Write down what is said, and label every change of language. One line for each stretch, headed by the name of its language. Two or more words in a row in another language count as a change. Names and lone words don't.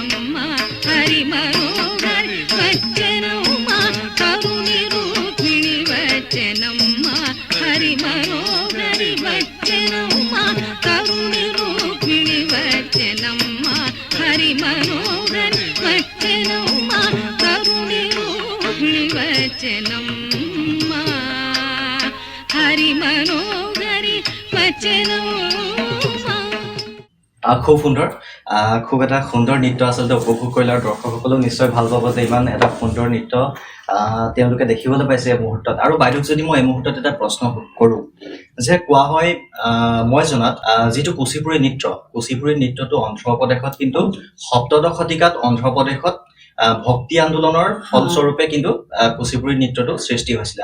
Sanskrit: हरि मनोहरि वचनं करुणी रूपिणी वचनं हरि मनोहरि वचनं करुणी रूपिणी वचनं हरि मनोहरि वचनं करुणी रूपिणी वचनं हरि मनोहरि वचनं।
Assamese: খুব সুন্দৰ, খুব এটা সুন্দৰ নৃত্য আচলতে উপভোগ কৰিলে আৰু দৰ্শকসকলেও নিশ্চয় ভাল পাব যে ইমান এটা সুন্দৰ নৃত্য তেওঁলোকে দেখিবলৈ পাইছে এই মুহূৰ্তত। আৰু বাইদেউক যদি মই এই মুহূৰ্তত এটা প্ৰশ্ন কৰোঁ যে কোৱা হয় মই জনাত যিটো কুচিপুড়ি নৃত্যটো অন্ধ্ৰপ্ৰদেশত কিন্তু সপ্তদশ শতিকাত অন্ধ্ৰপ্ৰদেশত ভক্তি আন্দোলনৰ ফলস্বৰূপে কিন্তু কুচিপুড়ি নৃত্যটো সৃষ্টি হৈছিলে।